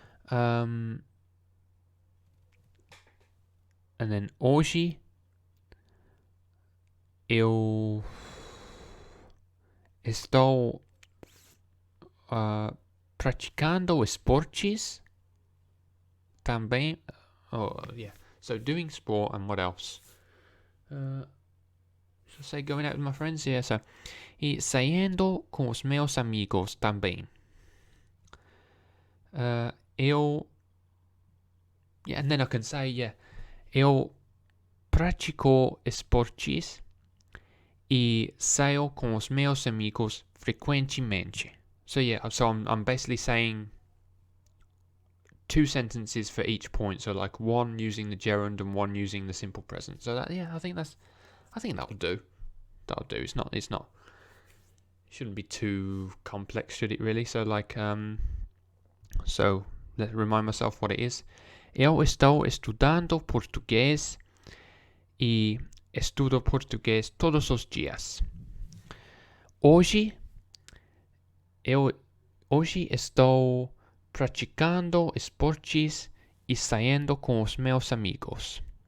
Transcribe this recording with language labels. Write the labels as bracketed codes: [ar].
[en] And then [pt] hoje eu estou praticando esportes também. [en] Oh, yeah. So doing sport and what else? Should I say going out with my friends? Yeah, so. [pt] E saindo com os meus amigos também. Eu. [en] Yeah, and then I can say, yeah. Eu pratico esportes e saio com os meus amigos frequentemente. So yeah, so I'm basically saying 2 sentences for each point. So like one using the gerund and one using the simple present. So that, yeah, I think that'll do. That'll do. It's not. It shouldn't be too complex, should it really? So like so let's remind myself what it is. [pt] Eu estou estudando português e estudo português todos os dias. Hoje estou praticando esportes e saindo com os meus amigos.